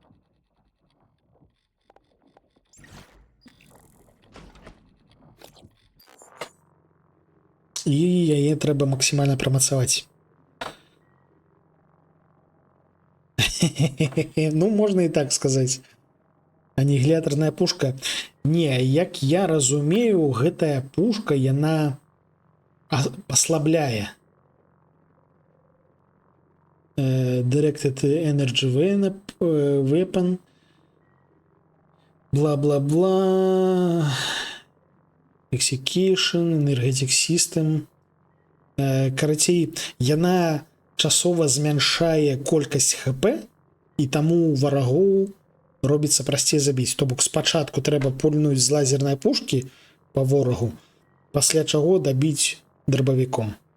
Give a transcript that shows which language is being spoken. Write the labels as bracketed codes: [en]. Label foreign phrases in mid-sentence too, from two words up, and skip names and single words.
[be] І яе трэба максімальна прамацаваць. Ну, можна і так сказаць. Анігілятарная пушка. Не, як я разумею, гэтая пушка, яна паслабляе. [en] Directed Energy Weapon. [be] Бла-бла-бла. [en] Execution, Energetic System. [be] Карацей, яна часова змяншае колькасць ХП, і таму варагоў робіцца прасцей забіць. То бок спачатку трэба пульнуць з лазернай пушкі па ворагу, пасля чаго дабіць драбавіком.